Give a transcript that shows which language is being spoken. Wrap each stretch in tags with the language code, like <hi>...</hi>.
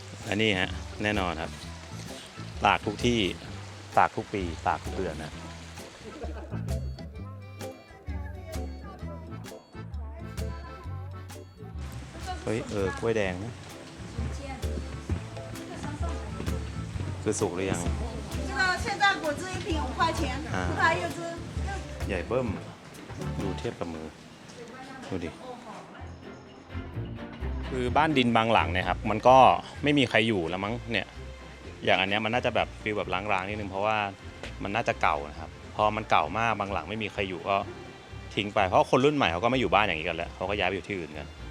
<th>อันนี้ฮะแน่นอนครับตากทุกที่ตากทุกปีตากทุกเดือนนะเฮ้ยกล้วยแดงนะคือสุกหรือยัง</th> <zh>这个现在果汁一瓶5块钱，还有只。</zh> <th>ใหญ่เบิ้มดูเทียบกับมือดูดิคือบ้านดินบางหลังเนี่ยครับมันก็ไม่มีใครอยู่แล้วมั้งเนี่ยอย่างอันเนี้ยมันน่าจะแบบฟีลแบบร้างๆนิดนึงเพราะว่ามันน่าจะเก่านะครับพอมันเก่ามากบางหลังไม่มีใครอยู่ก็ทิ้งไปเพราะคนรุ่นใหม่เขาก็ไม่อยู่บ้านอย่างนี้กันแล้วเขาก็ย้ายไปอยู่ที่อื่นกัน</th>